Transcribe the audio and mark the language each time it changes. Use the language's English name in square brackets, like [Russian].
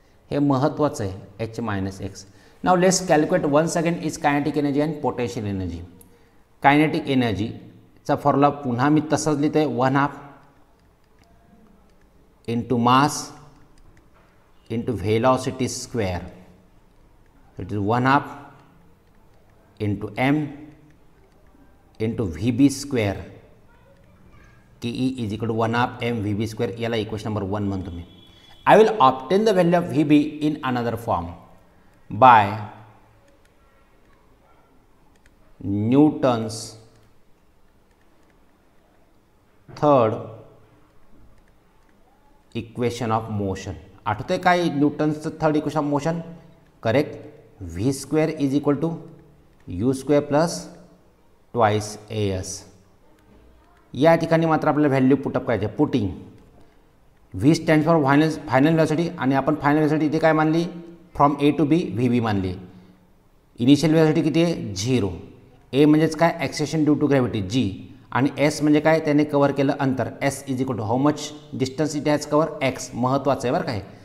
[Marathi] हे महत्त्वाचं आहे, [English] h minus x. Now let's calculate once again is kinetic energy and potential energy. [Marathi] Kinetic एनर्जीचा formula पुन्हा मी तसंच लिहितो आहे, [English] 1/2 into mass into velocity square. It is 1/2 into m into vb square. ke is equal to 1/2 m vb square. [Marathi] याला equation number 1 म्हणतो मी. [English] I will obtain the value of vb in another form by Newton's third equation of motion. [Marathi] आठवतंय काय [English] न्यूटन्सचं third equation of motion? Correct. V square is equal to U square plus twice A S. [Marathi] या ठिकाणी मात्र आपल्याला value put up करायचे. [English] putting V stand for final velocity [Marathi] आणि आपण final velocity इथे काय मानली? [English] From A to B V B मानली. Initial velocity [Marathi] किती आहे? 0. ए म्हणजेच काय? [English] Acceleration due to gravity G. [Marathi] आणि एस म्हणजे काय? त्याने कवर केलं अंतर. [English] S is equal to how much distance it has cover? X. [Marathi] महत्त्वाचं आहे बरं काय.